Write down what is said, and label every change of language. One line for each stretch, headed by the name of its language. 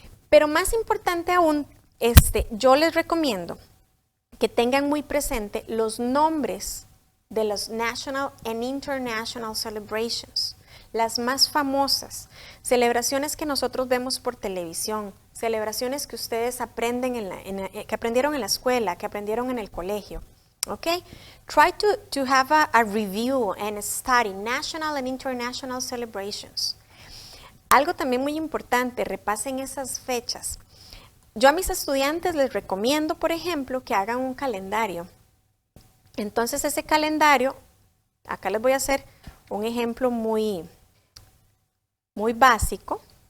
Spanish: Pero más importante aún, yo les recomiendo que tengan muy presente los nombres de los
English: national and international celebrations,
Spanish: las más famosas, celebraciones que nosotros vemos por televisión, celebraciones que ustedes aprenden que aprendieron en la escuela, que aprendieron en el colegio.
English: Okay, try to have a review and study national and international celebrations.
Spanish: Algo también muy importante, repasen esas fechas. Yo a mis estudiantes les recomiendo, por ejemplo, que hagan un calendario. Entonces ese calendario, acá les voy a hacer un ejemplo muy básico.